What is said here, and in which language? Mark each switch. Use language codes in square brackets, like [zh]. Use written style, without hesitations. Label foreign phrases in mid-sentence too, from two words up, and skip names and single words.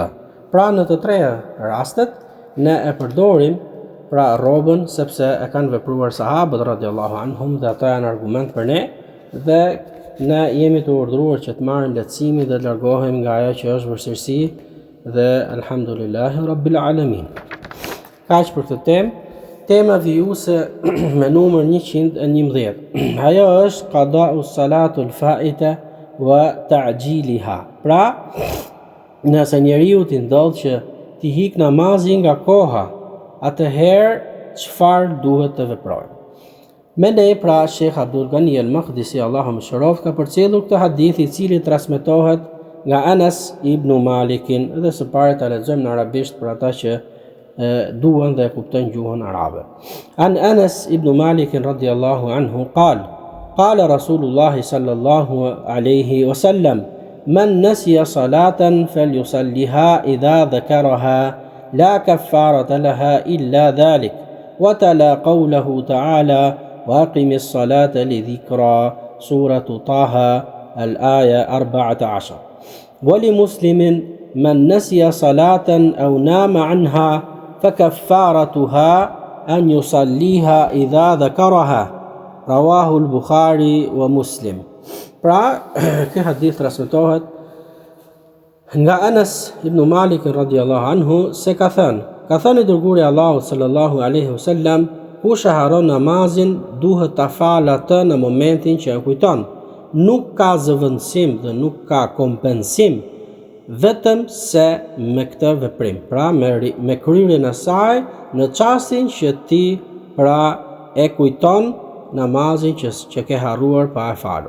[sq] Pra në të treja rastet ne e përdorim pra rrobën sepse e kanë vepruar sahabët [ar] رضي الله عنهم [sq] dhe ata janë argument për ne dhe ne jemi të urdhëruar që të marrim lehtësimin dhe të largohemi nga ajo që është vështirësi dhe [ar] الحمد لله رب العالمين. [sq] Kaq për këtë temë. Tema vijuese me numër 111. Ajo është [ar] قضاء الصلاة الفائتة وتعجيلها. [sq] Pra, nëse njeriu t'i ndodh që t'i hik namazin nga koha, atëherë çfarë duhet të veprojë? Me ne pra Sheikh Abdul Ghani al-Maqdisi Allahu mëshiroft ka përcjellur këtë hadith i cili transmetohet nga Anas ibn Malikin dhe së pari ta lexojmë në arabisht për ata që duan dhe kuptojnë gjuhën arabe. [ar] عن أنس بن مالك رضي الله عنه قال رسول الله صلى الله عليه وسلم من نسي صلاة فليصلها إذا ذكرها لا كفارة لها إلا ذلك وتلا قوله تعالى وأقم الصلاة لذكري سورة طه الآية 14 ولمسلم من نسي صلاة أو نام عنها فكفارتها أن يصليها إذا ذكرها رواه البخاري ومسلم. [sq] Pra, ky hadith transmetohet nga Anas ibn Malik [ar] رضي الله عنه [sq] se ka thënë i dërguari Allahut [ar] صلى الله عليه وسلم, [sq] kush e haron namazin duhet ta falë atë në momentin që e kujton. Nuk ka zëvendësim dhe nuk ka kompensim vetëm se me këtë veprim, pra me kryerjen e saj në çastin që ti pra e kujton namazin që ke harruar pa e falur.